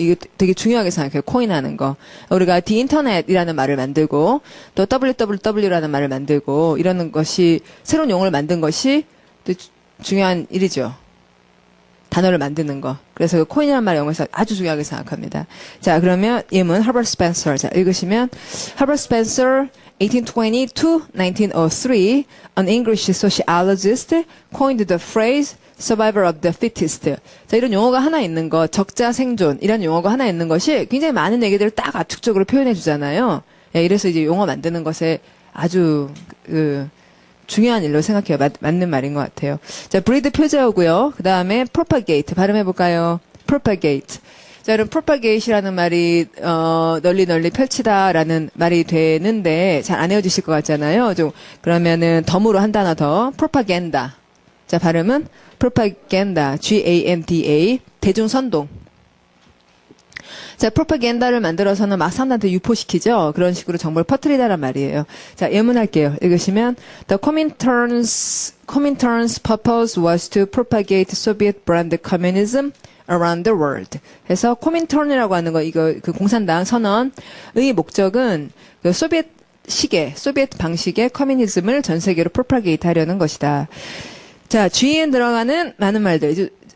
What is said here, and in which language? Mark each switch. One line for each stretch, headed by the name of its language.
Korean: 이게 되게 중요하게 생각해요. 코인 하는 거. 우리가 the internet이라는 말을 만들고 또 www라는 말을 만들고 이러는 것이 새로운 용어를 만든 것이 또 중요한 일이죠. 단어를 만드는 거. 그래서 그 코인이라는 말 영어에서 아주 중요하게 생각합니다. 자, 그러면 예문 Herbert Spencer. 자, 읽으시면
English: Herbert Spencer 1820 to 1903 an English sociologist coined the phrase survivor of the fittest.
Korean: 자, 이런 용어가 하나 있는 거, 적자 생존 이런 용어가 하나 있는 것이 굉장히 많은 얘기들을 딱 압축적으로 표현해 주잖아요. 예, 이래서 이제 용어 만드는 것에 아주 중요한 일로 생각해요. 맞는 말인 것 같아요. 자, breed 표제어고요. 그 다음에 propagate 발음해볼까요?
English: propagate.
Korean: 자, 여러분 propagate이라는 말이 널리 펼치다라는 말이 되는데 잘 안 외워지실 것 같잖아요. 좀 그러면은 덤으로 한 단어 더 propaganda. 자, 발음은 propaganda. G-A-N-D-A 대중선동. 자, 프로파간다를 만들어서는 막 사람들한테 유포시키죠. 그런 식으로 정보를 퍼뜨리다란 말이에요. 자, 예문할게요. 읽으시면
English: The Comintern's purpose was to propagate Soviet brand communism around the world.
Korean: 그래서 코민턴이라고 하는 거 이거 그 공산당 선언의 목적은 그 소비에트 소비에트 방식의 커뮤니즘을 전 세계로 프로파게이트 하려는 것이다. 자, GN 들어가는 많은 말들.